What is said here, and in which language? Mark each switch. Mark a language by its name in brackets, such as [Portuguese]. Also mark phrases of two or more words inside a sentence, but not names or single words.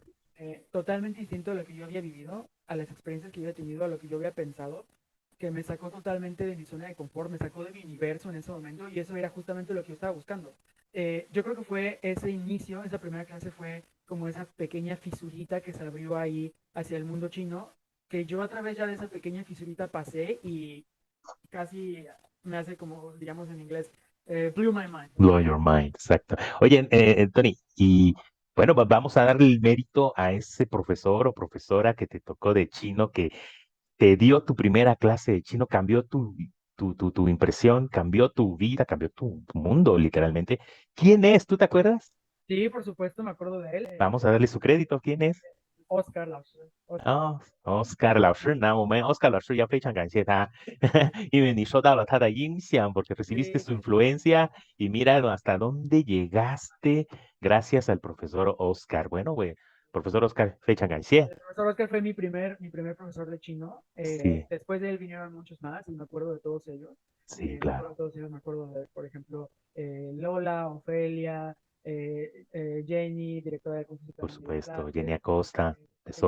[Spanish] algo totalmente distinto a lo que yo había vivido, a las experiencias que yo había tenido, a lo que yo había pensado, que me sacó totalmente de mi zona de confort, me sacó de mi universo en ese momento y eso era justamente lo que yo estaba buscando. Yo creo que fue ese inicio, esa primera clase fue como esa pequeña fisurita que se abrió ahí hacia el mundo chino, que yo a través ya de esa pequeña fisurita pasé y casi me hace como, digamos en inglés, [English] blew my mind. blow your mind, [Spanish] exacto. Oye, Tony, y bueno, vamos a darle el mérito a ese profesor o profesora que te tocó de chino, que te dio tu primera clase de chino, cambió tu impresión, cambió tu vida, cambió tu mundo, literalmente. ¿Quién es? ¿Tú te acuerdas? Sí, por supuesto, me acuerdo de él, Vamos a darle su crédito. ¿Quién es? Oscar Lauser. Oscar. [Chinese] 哦，Oscar 老师，那我们 Oscar 老师要非常感谢他，因为你受到了他的影响， [Spanish] porque recibiste Sí, su influencia y mira hasta dónde llegaste gracias al profesor Oscar. Bueno, güey, profesor Oscar, [Chinese] 非常感谢。 [Spanish] el profesor Oscar fue mi primer profesor de chino. Sí, Después de él vinieron muchos más y me acuerdo de todos ellos. sí, Me acuerdo claro, de todos ellos, me acuerdo de, por ejemplo, Lola, Ofelia, Jenny, directora de cursos por también me dio supuesto. Jenny clases, Acosta, Jenny